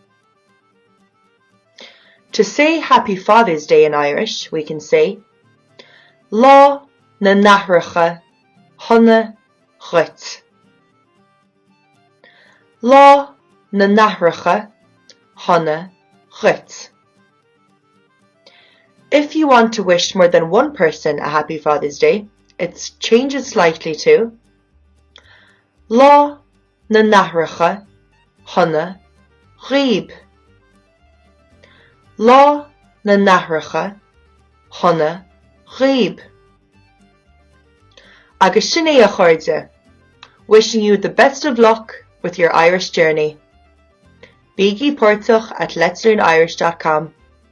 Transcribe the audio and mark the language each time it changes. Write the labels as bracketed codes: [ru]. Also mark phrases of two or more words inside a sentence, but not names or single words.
[en] To say Happy Father's Day in Irish, we can say [ga] Lá nAithreacha, Sona Duit. Lá nAithreacha, Sona Duit. [en] If you want to wish more than one person a Happy Father's Day, it's change it slightly to [ga] Lá nAithreacha, Sona Daoibh. Lá nAithreacha, Sona Daoibh. Agus sin é a chairde. [en] Wishing you the best of luck with your Irish journey. [ga] Bígí Portach [en] at letslearnirish.com